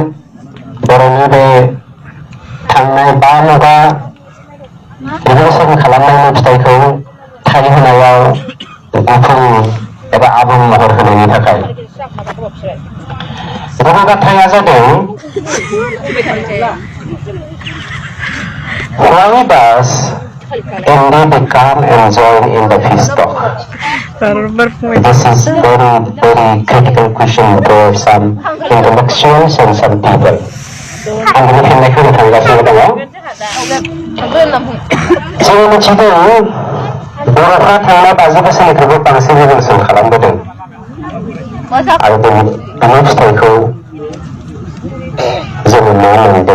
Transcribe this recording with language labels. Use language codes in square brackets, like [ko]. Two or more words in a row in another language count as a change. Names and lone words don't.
[brx] बर'नि बे थांनाय 5 मुगा रिभलिउसन खालामनायनि फिथाइखौ थाय होनायाव गुफुं एबा आबुं महर होनायनि थाखाय। गुबै बाथ्राया जादों [en] why does indeed come and join in the festock? This is very critical question for some intellectuals and some people. [brx] आं बिनि फिननायखौ होनो थांगासिनो दङ। जों मिथिदों बर'फ्रा थांनाय 50 बोसोरनिख्रुइबो बांसिन रिभलिउसन खालामबोदों आरो बिनि फिथाइखौ जोङो मा मोनदों।